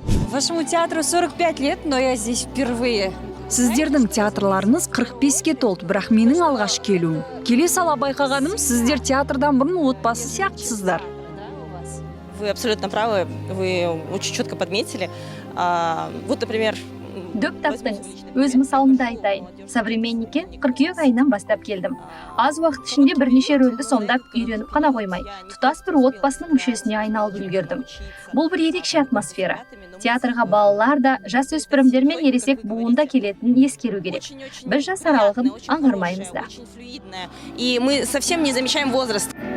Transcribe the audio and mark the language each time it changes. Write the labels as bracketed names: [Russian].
[Russian] Вашему театру 45 лет, но я здесь впервые. [Kazakh] Сіздердің театрларыңыз 45-ке толды, бірақ менің алғаш келуім. Келе сала байқағаным, сіздер театрдан бұрын отбасы сияқтысыздар. [Russian] Вы абсолютно правы, вы очень четко подметили. Вот, например... [Kazakh] Дөп таптыңыз. Өз мысалымды айтайын. Современникке қыркүйек айынан бастап келдім. Аз уақыт ішінде бірнеше рөлді сомдап үйреніп қана қоймай, тұтас бір отбасының мүшесіне айналып үлгердім. Бұл бір ерекше атмосфера. Театрға балалар да, жасөспірімдер мен ересек буында келетінін ескеру керек. Біз жас аралығын аңғармаймыз да. [Russian] И мы совсем не замечаем возраст.